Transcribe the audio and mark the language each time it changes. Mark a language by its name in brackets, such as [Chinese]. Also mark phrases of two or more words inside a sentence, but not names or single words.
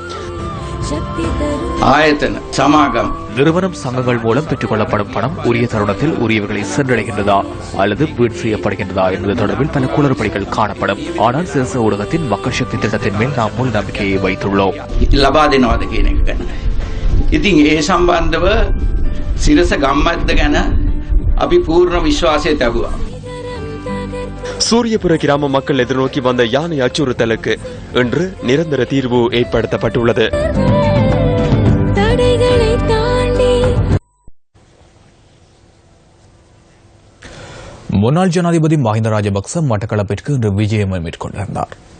[Tamil] நிறுவனம் சங்கங்கள் மூலம் பெற்றுக் கொள்ளப்படும் பணம் உரிய தருணத்தில் உரியவர்களை சென்றடைகின்றதா அல்லது வீண் செய்யப்படுகின்றதா என்பது தொடர்பில் பல குளறுபடிகள் காணப்படும். ஆனால் சிரச ஊடகத்தின் மக்கள் சக்தி திட்டத்தின் மேல் நாம் முழு நம்பிக்கையை வைத்துள்ளோம். [Sinhala] ඉතින් ඒ සම්බන්ධව සිරස ගම්මද්ද ගැන අපි පූර්ණ විශ්වාසය තිබුවා. [Tamil] சூரியபுர கிராம மக்கள் எதிர்நோக்கி வந்த யானை அச்சுறுத்தலுக்கு இன்று நிரந்தர தீர்வு ஏற்படுத்தப்பட்டுள்ளது. முன்னாள் ஜனாதிபதி மஹிந்த ராஜபக்ச மட்டக்களப்பிற்கு இன்று விஜயம் மேற்கொண்டிருந்தார்.